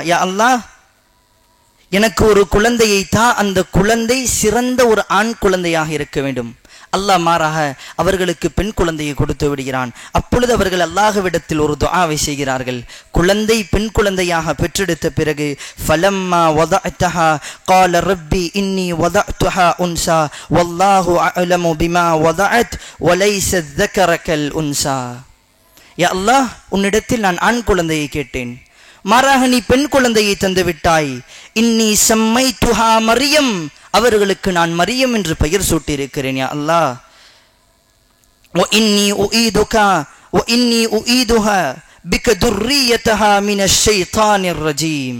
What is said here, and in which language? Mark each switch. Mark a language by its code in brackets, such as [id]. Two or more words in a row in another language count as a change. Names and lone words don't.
[ar] يا الله, [ta] எனக்கு ஒரு குழந்தையை தா, அந்த குழந்தை சிறந்த ஒரு ஆண் குழந்தையாக இருக்க வேண்டும். அல்லாஹ் மாறாக அவர்களுக்கு பெண் குழந்தையை கொடுத்து விடுகிறான். அப்பொழுது அவர்கள் அல்லாஹ்விடத்தில் ஒரு துஆவை செய்கிறார்கள். குழந்தை பெண் குழந்தையாக பெற்றெடுத்த பிறகு [ar] فلما وضعتها قال ربي إني وضعتها أنثى والله أعلم بما وضعت وليس الذكر كالأنثى. يا الله, [ta] உன்னிடத்தில் நான் ஆண் குழந்தையை கேட்டேன், மாறாக நீ பெண் குழந்தையை தந்து விட்டாய். [ar] إني سميتها مريم, [ta] அவர்களுக்கு நான் மரியம் என்று பெயர் சூட்டி இருக்கிறேன். [ar] يا الله وإني أعيذها بك وذريتها من الشيطان الرجيم.